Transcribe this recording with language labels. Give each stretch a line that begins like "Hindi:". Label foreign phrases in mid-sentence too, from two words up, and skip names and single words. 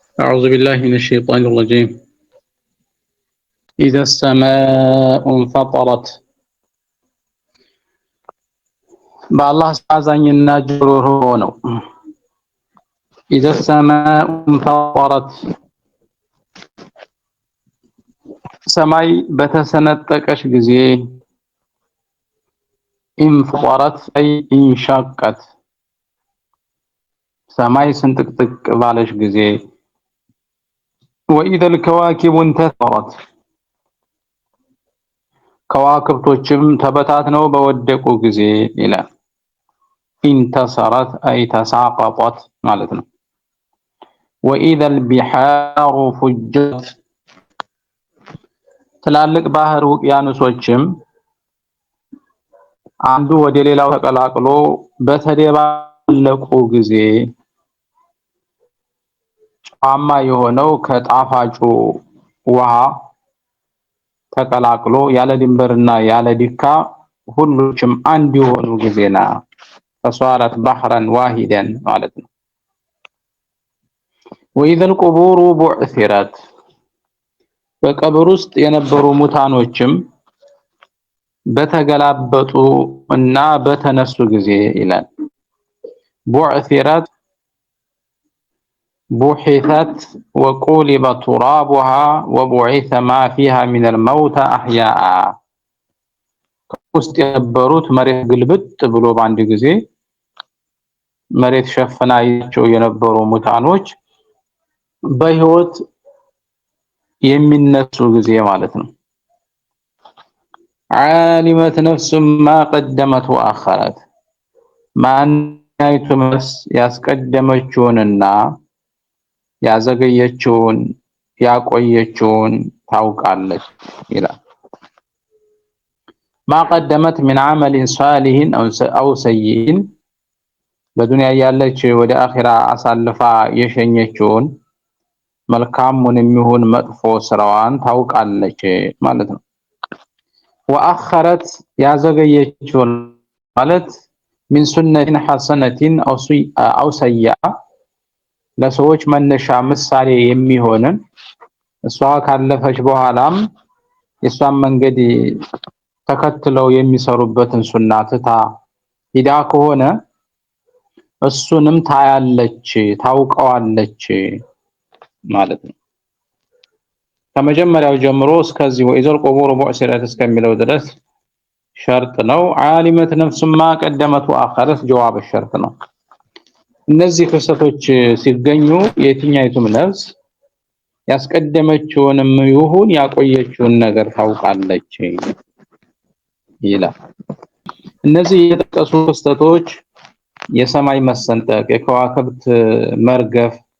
Arabic: أعوذ بالله من الشيطان الرجيم. إذا السماء انفطرت بالله سازኝና ጆሮ ነው። إذا السماء انفطرت
Amharic: ሰማይ በተሰነጠቀች ጊዜ
Arabic: انفطرت أي انشقت
Amharic: ሰማይ ስንጥቅጥቅ ባለች ጊዜ
Arabic: وإذا الكواكب انتثرت
Amharic: ከዋክብቶችም ተበታትነው በወደቁ ጊዜ ይላል።
Arabic: انتصرت أي تساقطت
Amharic: ማለት ነው።
Arabic: وإذا البحار فجرت
Amharic: ትላልቅ ባህር ውቅያኖሶችም አንዱ ወደ ሌላው ተቀላቅሎ በተደባለቁ ጊዜ ጨዋማ የሆነው ከጣፋጩ ውሃ ተቀላቅሎ ያለ ድንበርና ያለ ዲካ ሁሉም አንድ የሆኑ ጊዜና
Arabic: فصارت بحرا واحدا
Amharic: ማለት ነው።
Arabic: وإذا القبور بعثرت
Amharic: በቀብር ውስጥ የነበሩ ሙታኖችም በተገላበጡ እና በተነሱ ጊዜ ይላል።
Arabic: بعثرت بحثت وقلب ترابها وبعث ما فيها من الموت أحياء
Amharic: ውስጥ የነበሩት መሬት ግልብጥ ብሎ ባንድ ጊዜ መሬት ሸፈናቸው የነበሩ ሙታኖች በህይወት የሚነሱ ጊዜ ማለት ነው።
Arabic: علمت نفس ما قدمت وأخرت
Amharic: ማንኛይቱም ያስቀደመችውንና ያዘገየችውን ያቆየችውን ታውቃለች ይላል።
Arabic: ما قدمت من عمل صالح أو سيء
Amharic: በዱንያ ያለች ወደ አኺራ አሳልፋ የሸኘችውን መልካሙንም ይሁን መጥፎ ስራዋን ታውቃለች ማለት ነው። وأخرت ያዘገየችውን ማለት
Arabic: من سنة حسنة أو سيئة
Amharic: ለሰዎች መነሻ ምሳሌ የሚሆንን እሷ ካለፈች በኋላም የሷን መንገድ ተከትለው የሚሰሩበትን ሱና ትታ ሂዳ ከሆነ እሱንም ታያለች ታውቀዋለች ማለት ነው። ከመጀመሪያው ጀምሮ እስከዚህ
Arabic: وإذا القبور بعثرت
Amharic: እስከሚለው ድረስ ሸርጥ ነው።
Arabic: علمت نفس ما قدمت وأخرت جواب شرط
Amharic: ነው። እነዚህ ክስተቶች ሲገኙ የትኛይቱም ነፍስ ያስቀደመችውንም ይሁን ያቆየችውን ነገር ታውቃለች ይላል። እነዚህ የተጠቀሱ ክስተቶች የሰማይ መሰንጠቅ፣ የከዋክብት መርገፍ፣